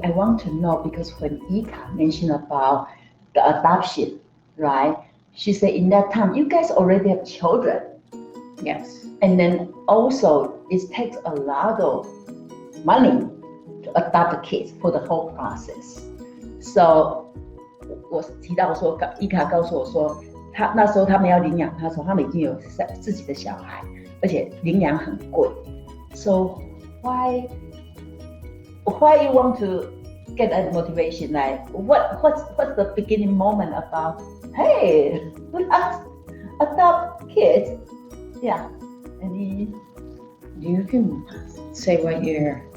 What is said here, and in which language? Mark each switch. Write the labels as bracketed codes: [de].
[en] I want to know because when Ika mentioned about the adoption, right? She said in that time you guys already have children. Yes. And then also it takes a lot of money to adopt the kids for the whole process. [zh] So 我提到说，伊卡告诉我说，那时候他们要领养他的时候，他们已经有自己的小孩，而且领养很贵。 [en] So why you want to get that motivation? Like what's the beginning moment about? Hey, let's adopt kids. Yeah. Any? You can say what your